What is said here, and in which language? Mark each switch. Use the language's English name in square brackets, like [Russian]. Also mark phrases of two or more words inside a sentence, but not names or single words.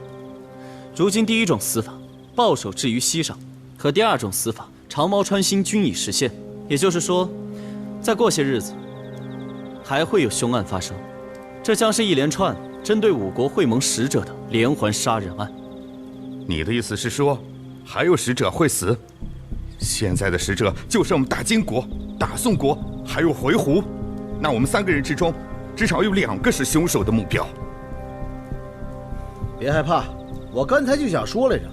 [Chinese] 如今第一種死法，抱手置於膝上，和第二種死法，長矛穿心，均已實現。也就是說，再過些日子，還會有兇案發生。這將是一連串針對五國會盟使者的連環殺人案。你的意思是說，還有使者会死？現在的使者就剩我們大金國、大宋國，還有回鹘。那我們3個人之中，至少有2個是兇手的目標。別害怕，我剛才就想說來着。